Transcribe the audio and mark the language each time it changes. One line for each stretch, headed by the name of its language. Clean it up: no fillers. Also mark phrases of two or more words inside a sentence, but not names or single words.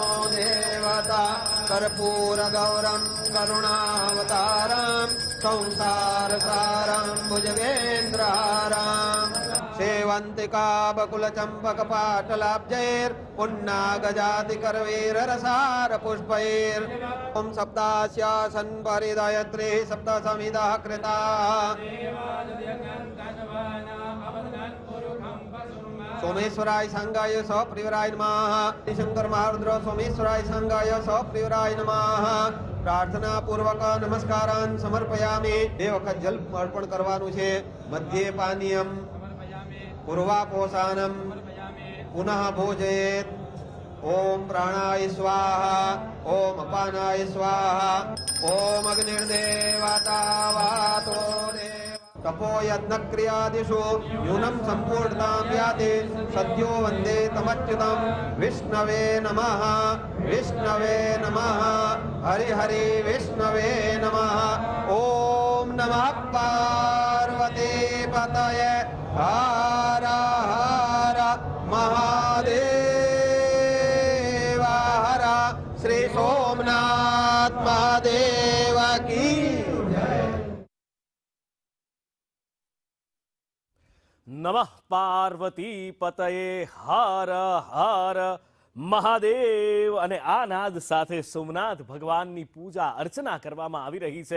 Sanskrit: देवता कर्पूर गौरम करुणावतारम संसारसारं भुजगेन्द्रहारं सेवंतिका बकुल चंपक पाटलाब्जैर पुन्नागजाति करवीर रसार पुष्पैर ओम सप्तास्यासन परिदयत्री सप्त समिदः कृता सोमेश्वराय संगाय सप्रियराय नमः. शंकर महारुद्र सोमेश्वराय संगाय सप्रियराय नमः. प्रार्थना पूर्वक नमस्कारान् समर्पयामि.
Gujarati: બે વખત જલ અર્પણ કરવાનું છે.
Sanskrit: મધ્યે પાનીયમ પૂર્વાપોષાનમ પુનઃ ભોજયેત. ओम प्राणाय स्वाहा ओम अपानाय स्वाहा ओम अग्निर्देवता वातो तपो यज्ञ क्रियादिषु न्यूनं संपूर्णतां याति सद्यो वन्दे तमच्युतं विष्णवे नमः. विष्णवे नमः. हरि हरि विष्णवे नमः. ओम नमः पार्वती पतये हर हर महादेव हर.
Hindi: श्री सोमनाथ महादेव की
Sanskrit: નમઃ પાર્વતી પતયે હર હર મહાદેવ.
Gujarati: અને આ નાદ સાથે સોમનાથ ભગવાનની પૂજા અર્ચના કરવામાં આવી રહી છે.